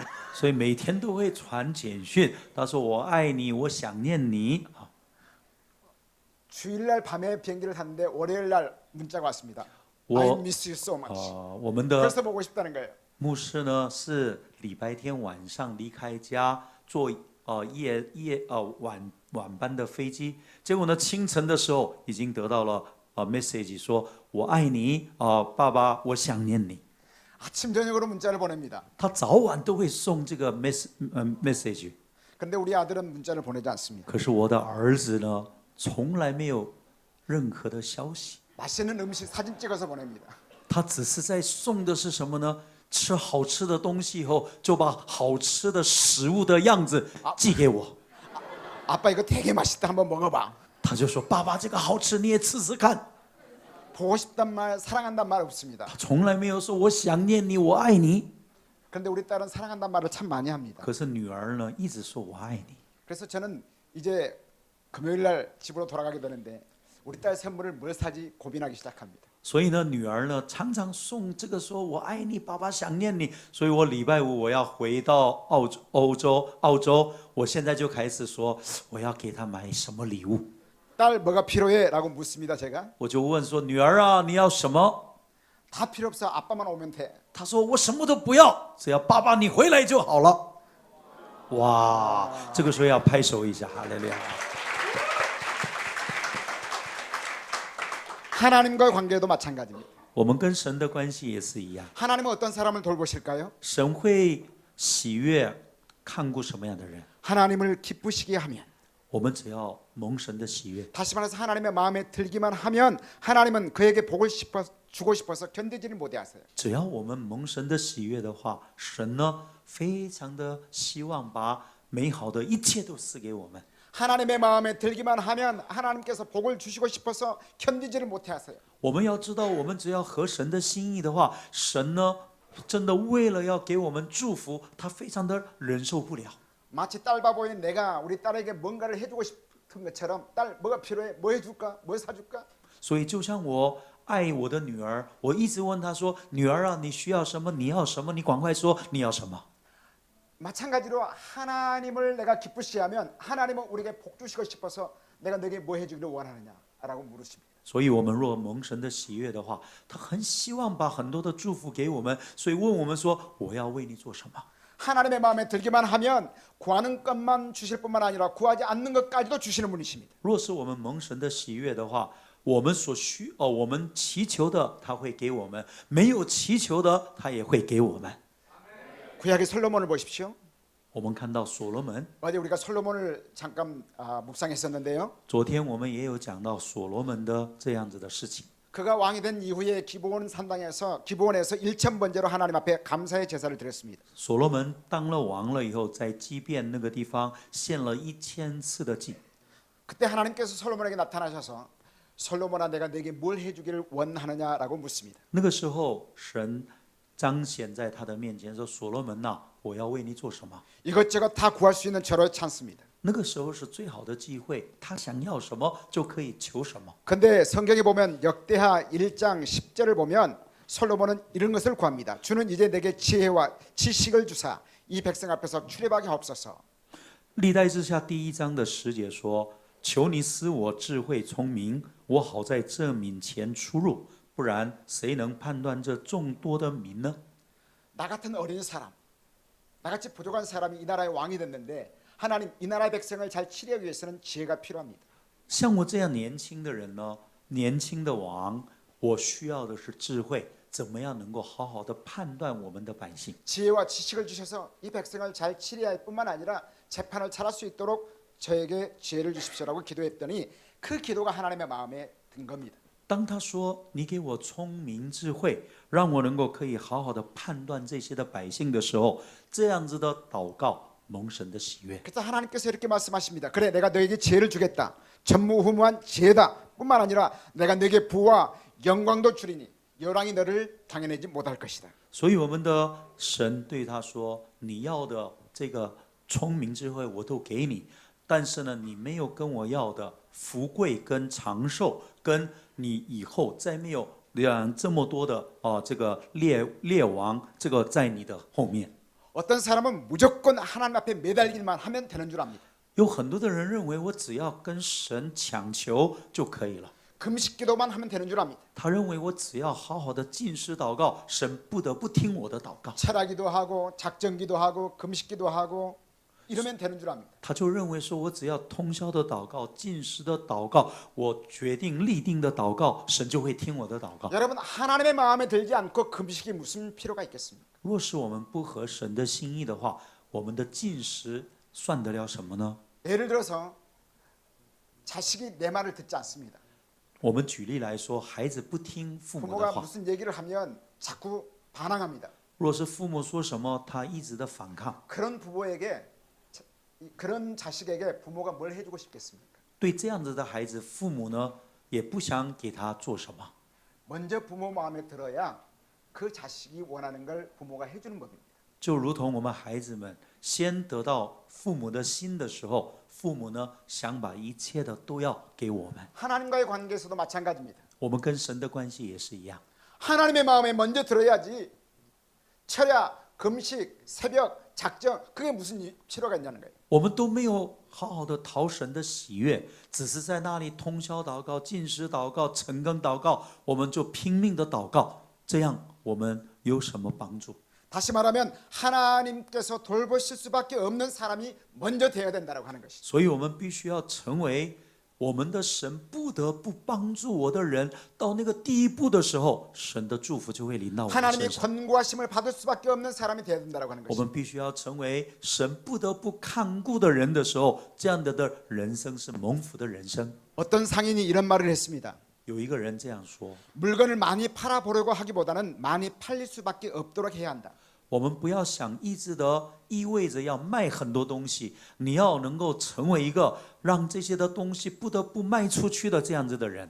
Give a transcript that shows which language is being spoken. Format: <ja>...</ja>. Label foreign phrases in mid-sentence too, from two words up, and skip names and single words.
<zh>所以每天都会传简讯，他说我爱你，我想念你。</zh> <ko>주일날 밤에 비행기를 탔는데 월요일날 문자가 왔습니다.</ko> <en>I</en> <zh>我</zh> <en>miss you so much.</en> <zh>我们的</zh> <ko>벌써 보고 싶다는 거예요.</ko> <zh>牧师呢是礼拜天晚上离开家，坐晚班的飞机，结果呢清晨的时候已经得到了message 说我爱你，爸爸我想念你。</zh> <ko>아침 저녁으로 문자를 보냅니다.</ko> <zh>他早晚都会送这个 message。</zh> <ko>근데 우리 아들은 문자를 보내지 않습니다.</ko> <zh>可是我的儿子呢，从来没有任何的消息，</zh> <ko>맛있는 음식 사진 찍어서 보냅니다.</ko> <zh>他只是在送的是什么呢？吃好吃的东西以后，就把好吃的食物的样子寄给我。</zh> <ko>아빠 이거 되게 맛있다 한번 먹어봐.</ko> <zh>他就说：“爸爸，这个好吃，你也吃吃看。”</zh> <ko>보고 싶단 말, 사랑한단 말 없습니다.</ko> <zh>他从来没有说我想念你，我爱你。</zh> <ko>그런데 우리 딸은 사랑한단 말을 참 많이 합니다.</ko> <zh>可是女儿呢，一直说我爱你。</zh> <ko>그래서 저는 이제 금요일 날 집으로 돌아가게 되는데 우리 딸 선물을 뭘 사지 고민하기 시작합니다.</ko> <zh>所以呢，女儿呢常常送这个说我爱你，爸爸想念你。所以我礼拜五我要回到澳洲，我现在就开始说我要给她买什么礼物。</zh> <ko>딸 뭐가 필요해?라고 묻습니다. 제가</ko> <zh>我就问说女儿啊，你要什么？</zh> <ko>다 필요 없어. 아빠만 오면 돼.</ko> <zh>她说我什么都不要，只要爸爸你回来就好了。哇，这个时候要拍手一下，哈利路亚！</zh> <ko>하나님과의 관계도 마찬가지입니다.</ko> <zh>我们跟神的关系也是一样，</zh> <ko>하나님은 어떤 사람을 돌보실까요?</ko> <zh>神会喜悦看顾什么样的人？</zh> <ko>하나님을 기쁘시게 하면</ko> <zh>我们只要蒙神的喜悦，</zh> <ko>다시 말해서 하나님의 마음에 들기만 하면 하나님은 그에게 복을 주고 싶어서 견디지를 못해 하세요.</ko> <zh>只要我们蒙神的喜悦的话，神呢非常的希望把美好的一切都赐给我们。</zh> <ko>하나님의 마음에 들기만 하면 하나님께서 복을 주시고 싶어서 견디지를 못해 하세요.</ko> <zh>我们要知道，我们只要合神的心意的话，神呢真的为了要给我们祝福，他非常的忍受不了。</zh> <ko>마치 딸 바보인 내가 우리 딸에게 뭔가를 해주고 싶은 것처럼 딸 뭐가 필요해? 뭐 해줄까? 뭐 사줄까?</ko> <zh>所以就像我爱我的女儿，我一直问她说：“女儿啊，你需要什么？你要什么？你赶快说你要什么。”</zh> <ko>마찬가지로 하나님을 내가 기쁘시게 하면 하나님은 우리에게 복 주시고 싶어서 내가 너에게 뭐 해주기를 원하느냐라고 물으십니다.</ko> <zh>所以，我们若蒙神的喜悦的话，他很希望把很多的祝福给我们，所以问我们说：“我要为你做什么？”</zh> <ko>하나님의 마음에 들기만 하면 구하는 것만 주실 뿐만 아니라 구하지 않는 것까지도 주시는 분이십니다.</ko> <zh>若是我们蒙神的喜悦的话，我们祈求的他会给我们，没有祈求的他也会给我们。</zh> <ko>구약의 솔로몬을 보십시오.</ko> <zh>我们看到所罗门，</zh> <ko>어제 우리가 솔로몬을 잠깐 묵상했었는데요.</ko> <zh>昨天我们也有讲到所罗门的这样子的事情。</zh> <ko>그가 왕이 된 이후에 기브온에서 1000번째로 하나님 앞에 감사의 제사를 드렸습니다.</ko> <zh>所罗门当了王了以后，在基遍那个地方献了1000次的祭。</zh> <ko>그때 하나님께서 솔로몬에게 나타나셔서 솔로몬아 내가 네게 뭘 해주기를 원하느냐라고 묻습니다.</ko> <zh>那个时候，神彰显在他的面前说：“所罗门呐，我要为你做什么？”</zh> <ko>이것저것 다 구할 수 있는 절호의 찬스입니다.</ko> <zh>那个时候是最好的机会，他想要什么就可以求什么。</zh> <ko>근데 성경에 보면 역대하 1장 10절을 보면 솔로몬은 이런 것을 구합니다. 주는 이제 내게 지혜와 지식을 주사 이 백성 앞에서 출애굽하게 하옵소서.</ko> <zh>历代志下第1章的10节说：“求你赐我智慧聪明，我好在这民前出入，不然谁能判断这众多的民呢？”</zh> <ko>나 같은 어린 사람, 나같이 부족한 사람이 이 나라의 왕이 됐는데 하나님 이 나라의 백성을 잘 치료하기 위해서는 지혜가 필요합니다.</ko> <zh>像我这样年轻的人呢，年轻的王，我需要的是智慧，怎么样能够好好的判断我们的百姓？</zh> <ko>지혜와 지식을 주셔서 이 백성을 잘 치료할 뿐만 아니라 재판을 잘할 수 있도록 저에게 지혜를 주십시오라고 기도했더니 그 기도가 하나님의 마음에 든 겁니다.</ko> <zh>当他说你给我聪明智慧，让我能够可以好好的判断这些的百姓的时候，这样子的祷告蒙神的喜悦。</zh> <ko>그래서 하나님께서 이렇게 말씀하십니다. 그래 내가 너에게 지혜를 주겠다. 전무후무한 지혜다 뿐만 아니라 내가 너에게 부와 영광도 주리니 여왕이 너를 당해내지 못할 것이다.</ko> <zh>所以我们的神对他说：“你要的这个聪明智慧我都给你，但是呢，你没有跟我要的福贵跟长寿，跟你以后再没有这么多的这个列王，这个在你的后面。”</zh> <ko>어떤 사람은 무조건 하나님 앞에 매달리기만 하면 되는 줄 압니다.</ko> <zh>有很多的人认为我只要跟神强求就可以了。</zh> <ko>금식기도만 하면 되는 줄 압니다.</ko> <zh>他认为我只要好好的禁食祷告，神不得不听我的祷告。</zh> <ko>철학기도 하고 작정기도 하고 금식기도 하고 이러면 되는 줄 압니다.</ko> <zh>他就认为说我只要通宵的祷告、禁食的祷告，我决定立定的祷告，神就会听我的祷告。</zh> <ko>여러분 하나님의 마음에 들지 않고 금식이 무슨 필요가 있겠습니까?</ko> <zh>若是我们不合神的心意的话，我们的禁食算得了什么呢？</zh> <ko>예를 들어서 자식이 내 말을 듣지 않습니다.</ko> <zh>我们举例来说，孩子不听父母的</zh> <ko>부모가</ko> <zh>话，</zh> <ko>무슨 얘기를 하면 자꾸 반항합니다.</ko> <zh>若是父母说什么，他一直的反抗。</zh> <ko>그런 부모에게 그런 자식에게 부모가 뭘 해주고 싶겠습니까?</ko> <zh>对这样子的孩子，父母呢也不想给他做什么。</zh> <ko>먼저 부모 마음에 들어야 그 자식이 원하는 걸 부모가 해주는 법입니다.</ko> <zh>就如同我们孩子们先得到父母的心的时候，父母呢想把一切的都要给我们。</zh> <ko>하나님과의 관계에서도 마찬가지입니다.</ko> <zh>我们跟神的关系也是一样，</zh> <ko>하나님의 마음에 먼저 들어야지 철야, 금식, 새벽, 작정 그게 무슨 치료가 있냐는 거예요.</ko> <zh>我们都没有好好的讨神的喜悦，只是在那里通宵祷告、禁食祷告、晨更祷告，我们就拼命的祷告，这样我们有什么帮助？</zh> <ko>다시 말하면 하나님께서 돌보실 수밖에 없는 사람이 먼저 되어야 된다고 하는 것이죠.</ko> <zh>所以我们必须要成为我们的神不得不帮助我的人。到那个第一步的时候，神的祝福就会临到我们</zh> <ko>하나님의</ko> <zh>身上。</zh> <ko>권고하심을 받을 수밖에 없는 사람이 되어야 된다고 하는</ko> <zh>我</zh> <ko>것이죠.</ko> <zh>们必须要成为神不得不看顾的人的时候，这样的人生是蒙福的人生。</zh> <ko>어떤 상인이 이런 말을 했습니다.</ko> <zh>有一个人这样说：</zh> <ko>물건을 많이 팔아보려고 하기보다는 많이 팔릴 수밖에 없도록 해야 한다.</ko> <zh>我们不要想一直的意味着要卖很多东西，你要能够成为一个让这些的东西不得不卖出去的这样子的人。</zh>